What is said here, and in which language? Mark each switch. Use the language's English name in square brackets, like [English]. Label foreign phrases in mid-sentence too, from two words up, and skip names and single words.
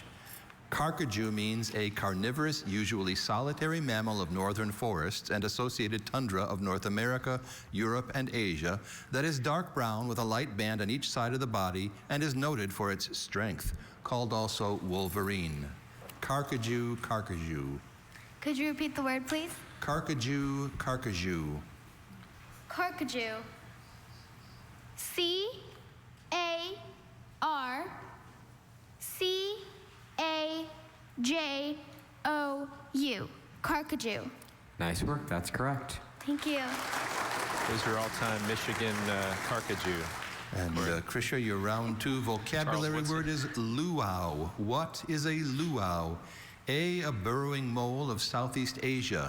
[English] Carcajou means a carnivorous, usually solitary mammal of northern forests and associated tundra of North America, Europe, and Asia that is dark brown with a light band on each side of the body and is noted for its strength, called also wolverine. Carcajou, carcajou. Could you repeat the word, please? Carcajou, carcajou. Carcajou. C-A-R-C-A-J-O-U. Carcajou. Nice work. That's correct. Thank you. Who's your all-time Michigan carcajou? And Krisha, your round 2 vocabulary word is luau. What is a luau? A, a burrowing mole of Southeast Asia.